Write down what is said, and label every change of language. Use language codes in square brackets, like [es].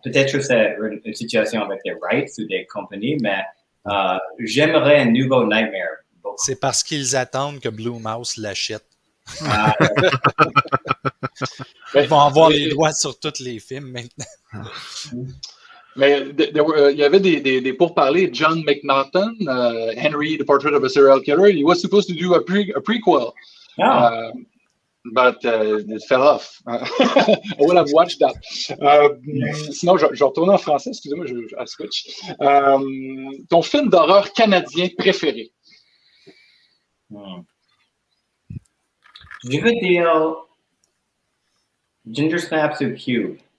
[fr] Peut-être que c'est une situation avec des rights ou des compagnies, mais j'aimerais un nouveau Nightmare. C'est parce qu'ils attendent que Blue Mouse l'achète. Ils vont avoir les droits sur tous les films maintenant. Mais il y avait des pourparlers. [en] John McNaughton, Henry, The Portrait of a Serial Killer, he was supposed to do a prequel. But it fell off. I would have watched that. [fr] Sinon, je retourne en français. Excusez-moi, je switch. Ton film d'horreur canadien préféré? Je veux dire Ginger Snaps ou Cube.